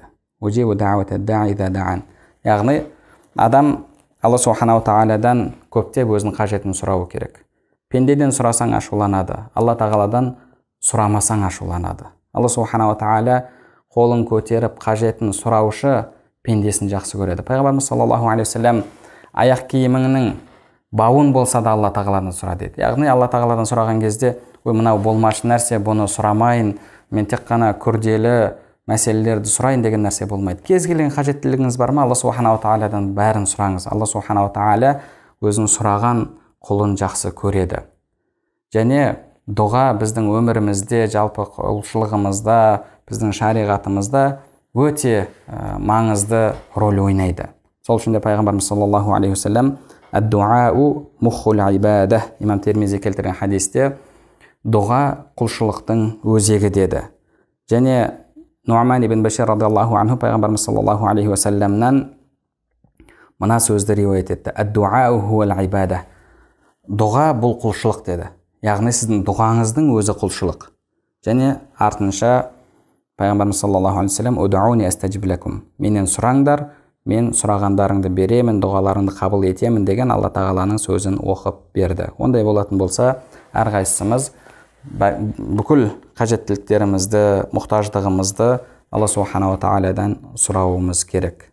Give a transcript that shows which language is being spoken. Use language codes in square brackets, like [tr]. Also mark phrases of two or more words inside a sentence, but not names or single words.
[ar] أجيب دعوة الداع إذا دعان. [kk] Яғни адам Алла субханала тағаладан көптеп өзінің қажетін сұрауы керек. Пендеден сұрасаң ашуланады, Алла тағаладан сұрамасаң ашуланады. Алла субханала тағала қолын көтеріп қажетін сұраушы пендесін жақсы көреді. Пайғамбарымыз [ar] صلى الله عليه وسلم [kk] аяқ киіміңнің бауын болса да Алла тағаладан сұра деді. Яғни Алла тағаладан сұраған кезде, ой, мынау болмашы нәрсе, бұны сұрамайын, мен тек қана күрделі мәселелерді сұрайын деген нәрсе болмайды. Кез келген қажеттілігіңіз бар ма, Алла субханала тағаладан бәрін сұраңыз. Алла субханала тағала өзінің сұраған құлын жақсы көреді. Және дұға біздің өмірімізде, жалпы құлшылығымызда, біздің шариғатымызда өте маңызды рөл ойнайды. Сол үшін де пайғамбарымыз [ar] صلى الله عليه وسلم الدعاء مخ العبادة, [kk] имам Термизи келтірген хадисте, дұға құлшылықтың өзегі деді. Және Нуаман ибн Башир [ar] رضي الله عنه [kk] пайғамбарымыз [ar] صلى الله عليه وسلم [kk] мына сөзді риуаят етті: [ar] الدعاء هو العبادة. [kk] Дұға бұл құлшылық деді. Яғни сіздің дұғаңыздың өзі құлшылық. Және артынша пайғамбарымыз [ar] صلى الله عليه وسلم ادعوني أستجب لكم. [kk] Менен сұраңдар, мен сұрағандарыңды беремін, дұғаларыңды қабыл етемін деген Алла тағаланың сөзін оқып берді. Ондай болатын болса, әрқайсымыз бүкіл қажеттіліктерімізді, мұқтаждығымызды Алла субханала тағаладан сұрауымыз керек.